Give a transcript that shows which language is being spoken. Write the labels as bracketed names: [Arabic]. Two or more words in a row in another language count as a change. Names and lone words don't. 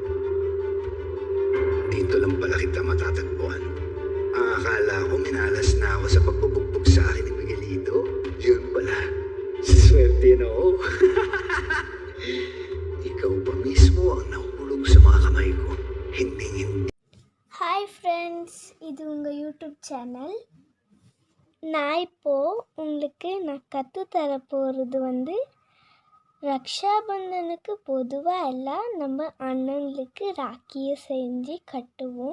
[Filipino] Dito lang pala kita matatagpuan. Ang akala ko minalas na ako sa pagbubugbog sa akin ni Miguelito. Yun pala. Swerte na ako. Ikaw pa mismo ang nahulog sa mga kamay ko. Hindi. [English] hi friends, [Tamil] இது உங்கள் யூடியூப் சேனல். நான் இப்போது உங்களுக்கு நான் கற்றுத்தர போகிறது ரக்ஷாபந்தனுக்கு பொதுவாக எல்லாம் நம்ம அண்ணங்களுக்கு ராக்கியை செஞ்சு கட்டுவோம்.